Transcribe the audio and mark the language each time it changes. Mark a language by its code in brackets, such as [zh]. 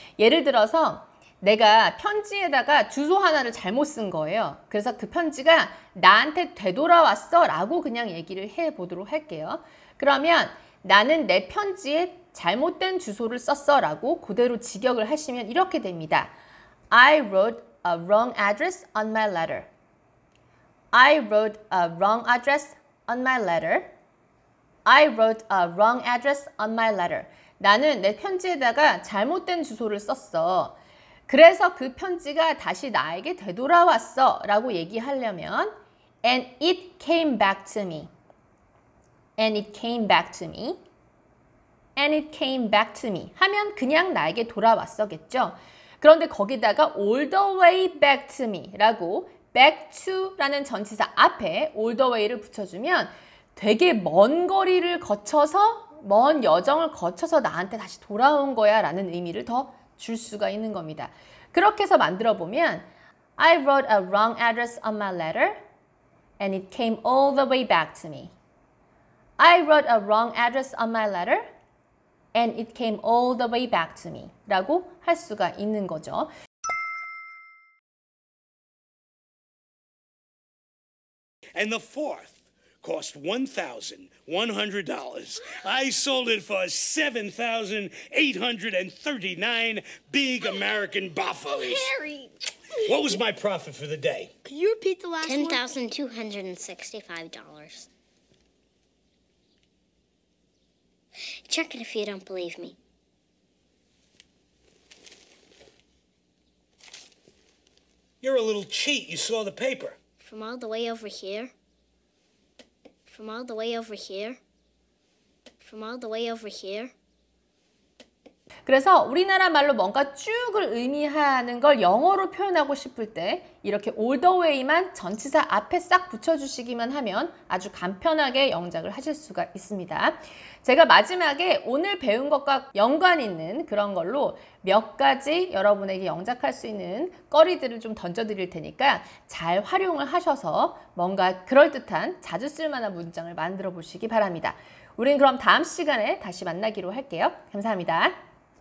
[ko] 예를 들어서 내가 편지에다가 주소 하나를 잘못 쓴 거예요. 그래서 그 편지가 나한테 되돌아왔어 라고 그냥 얘기를 해 보도록 할게요. 그러면 나는 내 편지에 잘못된 주소를 썼어 라고 그대로 직역을 하시면 이렇게 됩니다. [en] I wrote a wrong address on my letter. I wrote a wrong address on my letter. I wrote a wrong address on my letter. [ko] 나는 내 편지에다가 잘못된 주소를 썼어. 그래서 그 편지가 다시 나에게 되돌아왔어 라고 얘기하려면 [en] And it came back to me. And it came back to me. And it came back to me. [ko] 하면 그냥 나에게 돌아왔어겠죠. 그런데 거기다가 [en] all the way back to me [ko] 라고 back to 라는 전치사 앞에 all the way를 붙여주면 되게 먼 거리를 거쳐서 먼 여정을 거쳐서 나한테 다시 돌아온 거야 라는 의미를 더 줄 수가 있는 겁니다. 그렇게 해서 만들어 보면 [en] I wrote a wrong address on my letter and it came all the way back to me. I wrote a wrong address on my letter and it came all the way back to me [ko] 라고 할 수가 있는 거죠. [en] And the fourth cost $1,100. I sold it for $7,839 big American buffaloes. Harry! What was my profit for the day? Can you repeat the last one? $10,265. Check it if you don't believe me. You're a little cheat. You saw the paper. From all the way over here. From all the way over here. From all the way over here. [ko] 그래서 우리나라 말로 뭔가 쭉을 의미하는 걸 영어로 표현하고 싶을 때 이렇게 all the way만 전치사 앞에 싹 붙여주시기만 하면 아주 간편하게 영작을 하실 수가 있습니다. 제가 마지막에 오늘 배운 것과 연관 있는 그런 걸로 몇 가지 여러분에게 영작할 수 있는 거리들을 좀 던져드릴 테니까 잘 활용을 하셔서 뭔가 그럴듯한 자주 쓸만한 문장을 만들어 보시기 바랍니다. 우린 그럼 다음 시간에 다시 만나기로 할게요. 감사합니다.